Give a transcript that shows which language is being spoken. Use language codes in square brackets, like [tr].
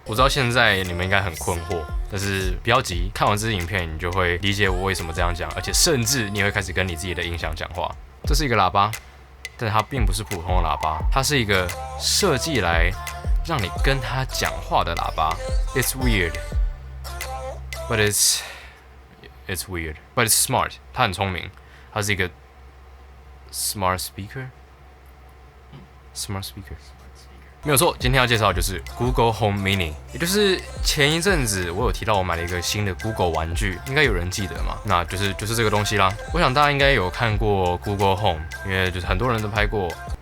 [zh] 我知道现在你们应该很困惑，但是不要急，看完这支影片你就会理解我为什么这样讲，而且甚至你会开始跟你自己的音响讲话。这是一个喇叭，但它并不是普通的喇叭，它是一个设计来让你跟他讲话的喇叭。 [en] It's weird, but it's weird, but it's smart. [zh] 它很聪明，它是一个 smart speaker. 没有错，今天要介绍的就是 Google Home Mini， 也就是前一阵子我有提到我买了一个新的 Google 玩具，应该有人记得嘛？那就是这个东西啦。我想大家应该有看过 Google Home， 因为就是很多人都拍过。